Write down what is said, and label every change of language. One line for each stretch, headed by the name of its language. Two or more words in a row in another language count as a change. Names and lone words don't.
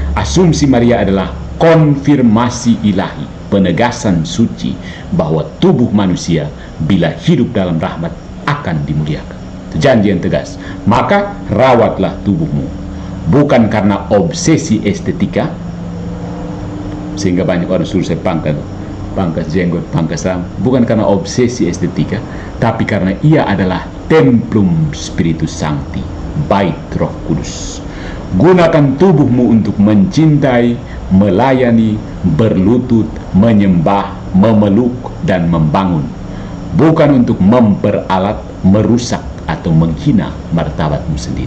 Indonesian: Asumsi Maria adalah konfirmasi ilahi, penegasan suci bahwa tubuh manusia bila hidup dalam rahmat akan dimuliakan. Itu janji yang tegas. Maka rawatlah tubuhmu, bukan karena obsesi estetika, sehingga banyak orang suruh saya pangkas jenggot, pangkas rambut, bukan karena obsesi estetika, tapi karena ia adalah
Latin: templum spiritus sancti,
Indonesian: bait Roh Kudus. Gunakan tubuhmu untuk mencintai, melayani, berlutut, menyembah, memeluk, dan membangun, bukan untuk memperalat, merusak, atau menghina martabatmu sendiri.